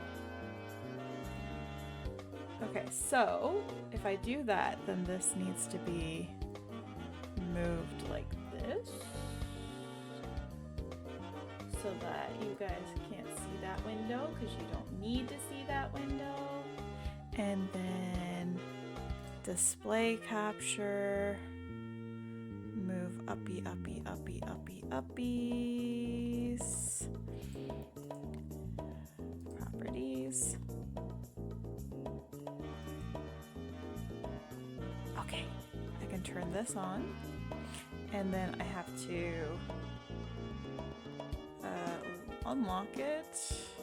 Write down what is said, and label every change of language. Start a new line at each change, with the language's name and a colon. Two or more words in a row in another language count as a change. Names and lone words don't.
English: Okay, so if I do that, then this needs to be moved like this so that you guys can't see that window because you don't need to see that window. And then display capture, move uppy, uppy, uppy, uppy, uppies, properties. Okay, I can turn this on, and then I have to unlock it.